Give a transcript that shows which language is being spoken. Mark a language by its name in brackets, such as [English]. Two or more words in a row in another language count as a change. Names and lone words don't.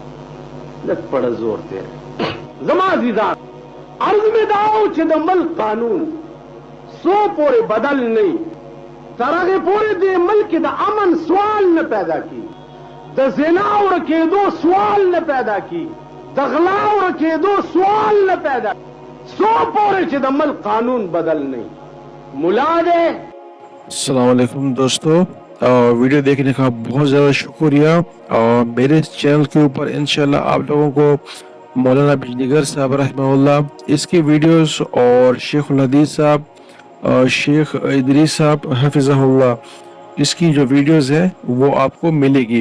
[Pashto] لږ پړه زور دی زما عزیزان عرض مې دا و چې د ملک قانون سو پورې بدل نه تر هغې پورې دې ملک کې د امن سوال نه پیدا کی د زنا ورکېدو سوال نه پیدا کی د غلا ورکېدو سوال نه پیدا سو پورې چې د ملک قانون بدل نه مولا دې [Arabic] السلام علیکم [Urdu] دوستو ویڈیو دیکھنے کا بہت زیادہ شکریہ. اور میرے اس چینل کے اوپر انشاءاللہ آپ لوگوں کو مولانا بجلیگر صاحب رحمہ اللہ، اس کی ویڈیوز اور شیخ الحدیث صاحب، شیخ ادریس صاحب حفظہ اللہ، اس کی جو ویڈیوز ہے وہ آپ کو ملے گی.